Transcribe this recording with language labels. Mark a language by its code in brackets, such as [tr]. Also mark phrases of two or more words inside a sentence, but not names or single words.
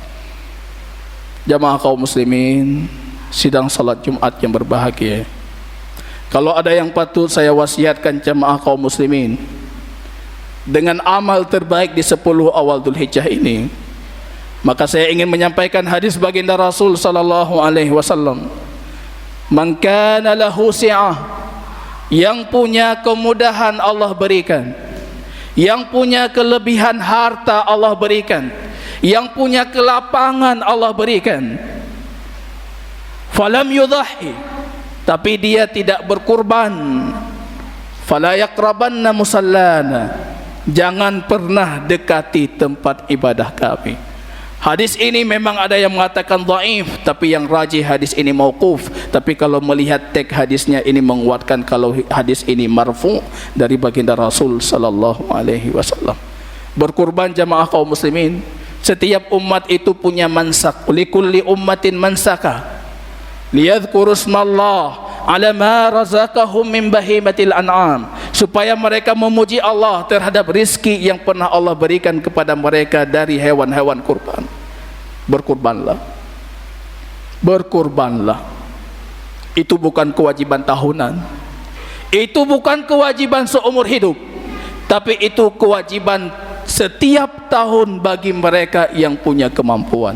[id] Jamaah kaum muslimin sidang salat Jumat yang berbahagia, kalau ada yang patut saya wasiatkan jamaah kaum muslimin dengan amal terbaik di 10 awal Dzulhijjah ini, maka saya ingin menyampaikan hadis baginda Rasul [ar] صلى الله عليه وسلم, من كان له سعة, [id] yang punya kemudahan Allah berikan, yang punya kelebihan harta Allah berikan, yang punya kelapangan Allah berikan, [ar] فلم يضح, [id] tapi dia tidak berkurban, [ar] فلا يقربن مصلانا, [id] jangan pernah dekati tempat ibadah kami. Hadis ini memang ada yang mengatakan dhaif, tapi yang rajih hadis ini mauquf. Tapi kalau melihat teks hadisnya ini menguatkan kalau hadis ini marfu dari baginda Rasul [ar] صلى الله عليه وسلم. [id] Berkurban jamaah kaum muslimin, setiap umat itu punya mansak. [ar] لكل أمة منسكا ليذكروا اسم الله على ما رزقهم من بهيمة الأنعام, [id] supaya mereka memuji Allah terhadap rizki yang pernah Allah berikan kepada mereka dari hewan-hewan kurban. Berkurbanlah, berkurbanlah. Itu bukan kewajiban tahunan, itu bukan kewajiban seumur hidup, tapi itu kewajiban setiap tahun bagi mereka yang punya kemampuan.